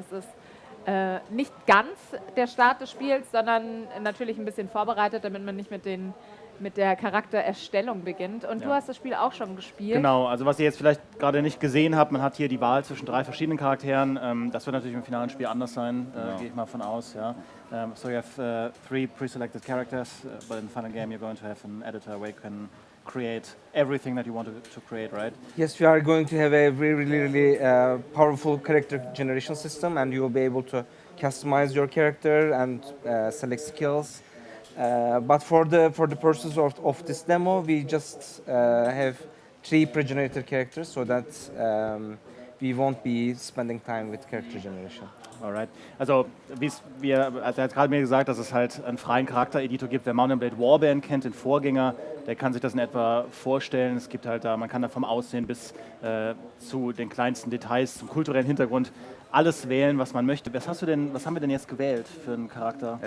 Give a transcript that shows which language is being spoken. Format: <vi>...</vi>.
<de>Es ist nicht ganz der Start des Spiels, sondern natürlich ein bisschen vorbereitet, damit man nicht mit der Charaktererstellung beginnt. Und du hast das Spiel auch schon gespielt. Genau, also was ihr jetzt vielleicht gerade nicht gesehen habt, man hat hier die Wahl zwischen 3 verschiedenen Charakteren. Das wird natürlich im finalen Spiel anders sein, gehe ich mal von aus. Ja.</de> <en>So you have 3 pre-selected characters, but in the final game you're going to have an editor where you can create everything that you want to create, right? Yes, we are going to have a really powerful character generation system, and you will be able to customize your character and select skills. But for the purposes of this demo, we just have 3 pre-generated characters, so that we won't be spending time with character generation. Alright.</en> <de>Also, er hat gerade mir gesagt, dass es halt einen freien Charaktereditor gibt. Wer Mount&Blade Warband kennt, den Vorgänger, der kann sich das in etwa vorstellen. Es gibt halt da, man kann da vom Aussehen bis zu den kleinsten Details, zum kulturellen Hintergrund alles wählen, was man möchte. Was haben wir denn jetzt gewählt für einen Charakter?</de>